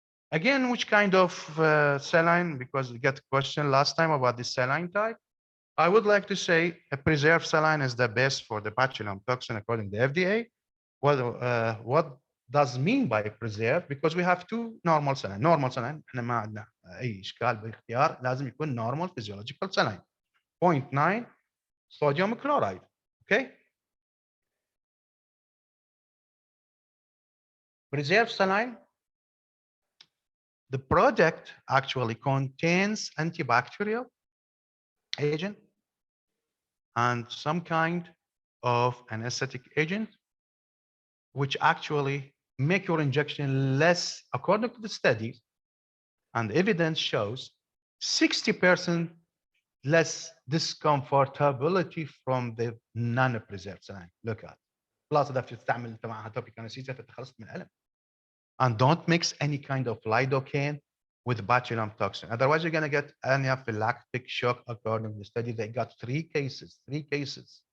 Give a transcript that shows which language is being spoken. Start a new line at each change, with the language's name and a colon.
English: Again, which kind of saline, because we got a question last time about the saline type. I would like to say a preserved saline is the best for the botulinum toxin according to the FDA. What does mean by preserved? Because we have two normal saline.
Arabic: Normal saline احنا ما عندنا اي اشكال بالاختيار، لازم يكون
English: normal physiological saline 0.9 sodium chloride. Okay. Preserved saline, the product actually contains antibacterial agent and some kind of anesthetic agent, which actually make your injection less, according to the studies, and evidence shows 60% less discomfortability from the non-preserved saline. Look at
Arabic: خلاص اذا بتستعمل انت معها توبيك انستيزيا تخلصت من الالم.
English: And don't mix any kind of lidocaine with botulinum toxin. Otherwise, you're going to get anaphylactic shock. According to the study, they got three cases.